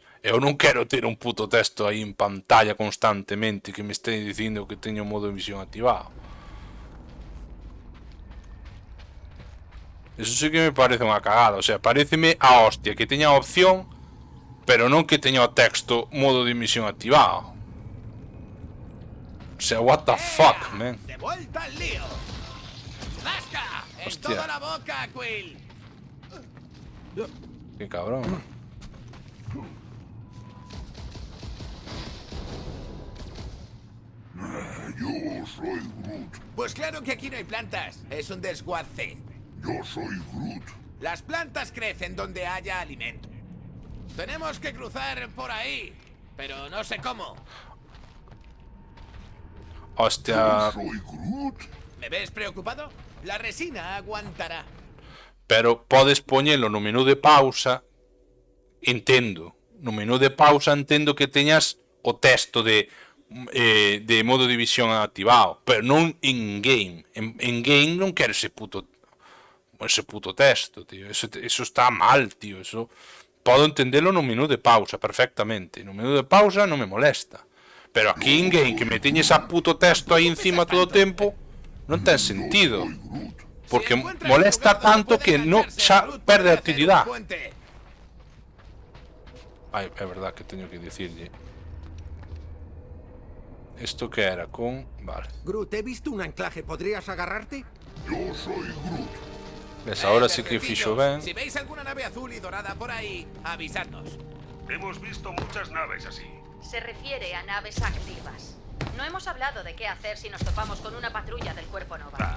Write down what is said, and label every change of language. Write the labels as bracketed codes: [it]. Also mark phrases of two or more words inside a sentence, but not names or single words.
[gl] Eu non quero ter un puto texto aí en pantalla constantemente que me este dicindo que teño modo de emisión activado. Eso sí que me parece unha cagada, o sea, pareceme a hostia que teña a opción, pero non que teña o texto modo de emisión activado. O sea, [en] what the fuck, man. [es] ¡De vuelta al lío! ¡Zasca! ¡En Hostia. toda la boca, Quill! Qué cabrón. Yo soy Groot. Pues claro que aquí no hay plantas. Es un desguace. Yo soy Groot. Las plantas crecen donde haya alimento. Tenemos que cruzar por ahí, pero no sé cómo. Hostia. ¿Me ves preocupado? La resina aguantará. [gl] Pero podes poñelo no menú de pausa. Entendo. No menú de pausa entendo que teñas o texto de modo de visión activado, pero non [en] in game. [gl] En game non quero ese puto texto, tío. Eso está mal, tío. Eso podo entenderlo no menú de pausa perfectamente. No menú de pausa non me molesta. Pero aquí [en] in game [gl] que me teñes a puto texto aí encima todo o tempo non ten sentido. Porque molesta tanto que non xa perde a utilidade. Ai, é verdad que teño que dicirlle. Esto que era con... Vale. [es] Groot, he visto un anclaje. ¿Podrías agarrarte? Yo soy Groot. [gl] Ves, ahora sí que fixo ben. [es] Si veis alguna nave azul y dorada por ahí, avisadnos. Hemos visto muchas naves así. Se refiere a naves activas. No hemos hablado de qué hacer si nos topamos con una patrulla del Cuerpo Nova.